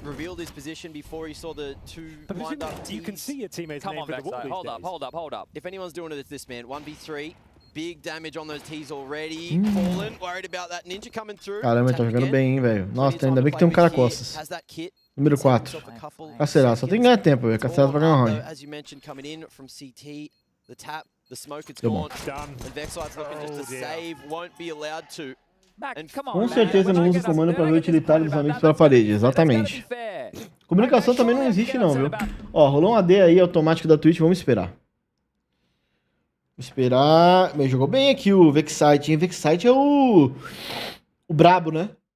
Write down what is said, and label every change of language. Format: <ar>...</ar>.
<en>Revealed his position before he saw the 2 lined up. You can see your teammates. Come on, backside. Hold up. If anyone's doing it, it's this man. 1v3. Big damage on those T's already. Fallen, worried about that ninja coming through.</en> <pt>Caramba, tá jogando bem, hein, velho. Nossa, ainda bem que tem um cara costas. Número 4. Cacerato. Só tem que ganhar tempo, velho. Cacerato vai ganhar um round.</pt> <en>As you mentioned, coming in from CT, the tap, the smoke, it's</en> <pt>Deu</pt> <en>gone.</en> <pt>bom.</pt> <en>And Vexite's looking just to save, won't be allowed to.</en> <pt>Com certeza não usa o comando pra ver o utilitário dos amigos pela parede, exatamente. Comunicação também não existe não, viu? Ó, rolou um AD aí automático da Twitch, vamos esperar. Esperar. Mas jogou bem aqui o Vexite, hein? Vexite é o brabo, né?</pt>